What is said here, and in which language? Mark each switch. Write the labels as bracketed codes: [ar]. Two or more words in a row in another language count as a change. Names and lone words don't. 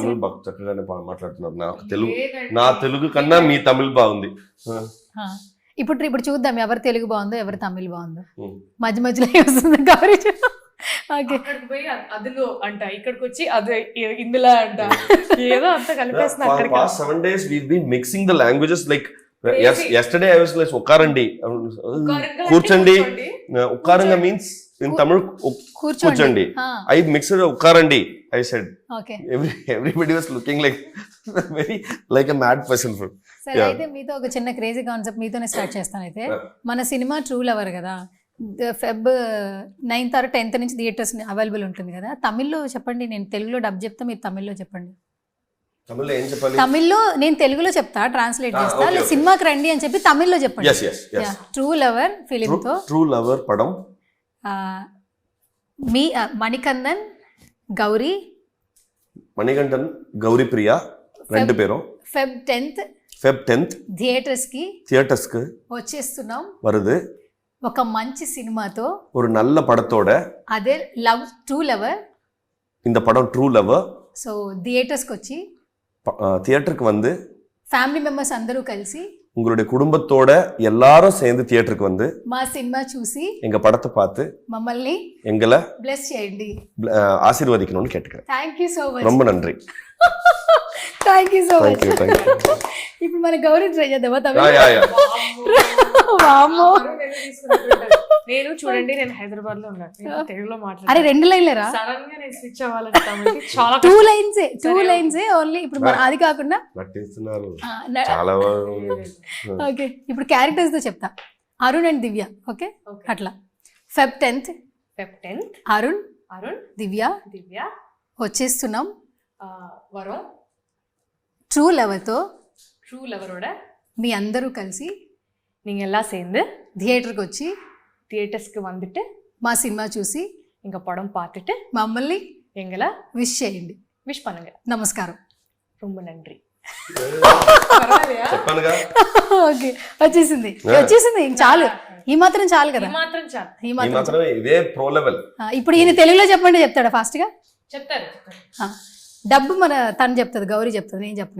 [te] తమిళ్ చక్కగానే మాట్లాడుతున్నారు. నా తెలుగు కన్నా మీ తమిళ్ బాగుంది. ఇప్పుడు చూద్దాం ఎవరు తెలుగు బాగుందో ఎవరు తమిళ్ బాగుందో. మధ్య మధ్యలో వస్తుంది కవరేజ్. అదిలో అంట, ఇక్కడికి వచ్చి అది ఇందులో అంట, ఏదో అంత కలిపేస్తున్నారు. [en] Past 7 days we've been mixing the languages, like yesterday I was like [te] ఉక్కారండి కూర్చోండి ఉక్కారంగా మీన్స్ [en] in Tamil కూర్చోండి I mixed ఉక్కారండి I said. ఓకే Everybody was looking like very like a mad person. [te] సరే అయితే మీతో ఒక చిన్న [en] crazy concept [te] మీతోనే స్టార్ట్ చేస్తాను. అయితే మన సినిమా ట్రూ లవర్ కదా, Feb 9th or 10th నుంచి [en] theaters available [te] ఉంటుంది కదా. తమిళ్లో చెప్పండి, నేను తెలుగులో డబ్ చెప్తా, మీరు తమిళ్లో చెప్పండి. తమిళ్లో ఏం చెప్పాలి? తమిళ్లో నేను తెలుగులో చెప్తా, ట్రాన్స్లేట్ చేస్తా. [en] okay. [te] సినిమాకి రండి అని చెప్పి తమిళ్లో చెప్పండి. yes ట్రూ లవర్ ఫిలిం తో [ta] ట్రూ లవర్ పడం [te] మీ మణికందన్ గౌరీ మణికంఠన్ గౌరీ ప్రియా రెండు పేరు Feb 10th థియేటర్స్ కి వచ్చేస్తున్నాం. [ta] வருது [te] ఒక మంచి సినిమాతో, [ta] ஒரு நல்ல படத்தோட. [te] అదే లవ్ ట్రూ లవర్. [ta] இந்த படம் ட்ரூ லவர். [te] సో థియేటర్స్కి వచ్చి [ta] தியேட்டருக்கு வந்து [en] family members [te] అందరూ కలిసి [ta] உங்களுடைய குடும்பத்தோட எல்லாரும் சேர்ந்து தியேட்டருக்கு வந்து [te] మా సినిమా చూసి [ta] எங்க படத்தை பார்த்து [te] మమ్మల్ని [ta] எங்களை [te] బ్లెస్ చేయండి. [ta] ఆశీర్వదిக்கணும்னு கேட்டுக்கிறேன். [en] thank you so much. [ta] ரொம்ப నன்றி. [en] thank you so much. Thank you. [te] ఇప్పుడు మన గౌరీ ట్రై చేద్దామా? [en] Yeah. [te] వామ్మో. నేను చూడండి, నేను హైదరాబాద్ లో ఉన్నాను, నేను తెలుగులో అరే మాట్లాడాను. 2 లైన్లేరా? సడన్ గా నేను స్విచ్ అవ్వాలంటే తమిళకి చాలా 2 [en] lines only. [te] ఇప్పుడు మన అది కాకుండా నటిస్తున్నారు చాలా. ఓకే, ఇప్పుడు క్యారెక్టర్స్ తో చెప్తా. అరుణ్ అండ్ దివ్య. ఓకే అట్లా. Feb 10th అరుణ్ దివ్య వచ్చేస్తున్నాం. [ta] వరం [te] ట్రూ లవర్తో [ta] ட்ரூ லவரோட [te] మీ అందరూ కలిసి [ta] நீங்க எல்லாம் சேர்ந்து [te] థియేటర్కి వచ్చి [ta] தியேட்டர்ஸ்க்கு வந்துட்டு [te] మా సినిమా చూసి [ta] எங்க படம் பார்த்துட்டு [te] మమ్మల్ని [ta] எங்களை [te] విష్ చేయండి. [ta] விஷ் பண்ணுங்க. [te] నమస్కారం. [ta] ரொம்ப నன்றి. [te] చెప్పానుగా. ఓకే వచ్చేసింది ఇంక చాలు. ఈ మాత్రం చాలు కదా. ఈ మాత్రం ఇదే [en] pro level. [te] ఇప్పుడు ఈయన తెలుగులో చెప్పండి చెప్తాడా ఫాస్ట్ గా? చెప్తారు. డబ్బు మన తను చెప్తుంది, గౌరీ చెప్తుంది, నేను చెప్పను.